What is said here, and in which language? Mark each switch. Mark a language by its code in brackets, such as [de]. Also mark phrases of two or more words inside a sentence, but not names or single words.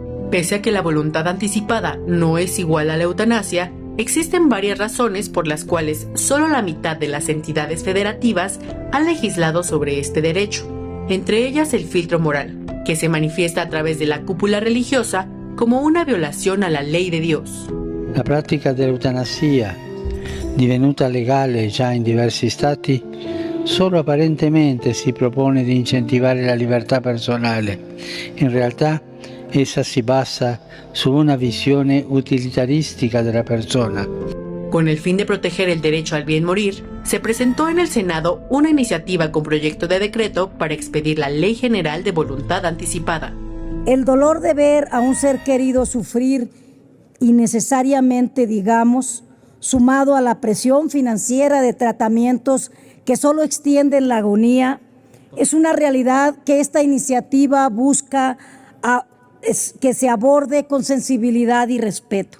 [es] Pese a que la voluntad anticipada no es igual a la eutanasia, existen varias razones por las cuales solo la mitad de las entidades federativas han legislado sobre este derecho, entre ellas el filtro moral, que se manifiesta a través de la cúpula religiosa como una [it] violazione alla [es] ley de Dios. [it] La pratica dell'eutanasia, divenuta legale già in diversi stati, solo apparentemente si propone di incentivare la libertà personale. In realtà essa si basa su una visione utilitaristica della persona. [es] Con el fin de proteger el derecho al bien morir, se presentó en el Senado una iniciativa con proyecto de decreto para expedir la Ley General de Voluntad Anticipada. El dolor de ver a un ser querido sufrir innecesariamente, digamos, sumado a la presión financiera de tratamientos que solo extienden la agonía, es una realidad que esta iniciativa busca que se aborde con sensibilidad y respeto.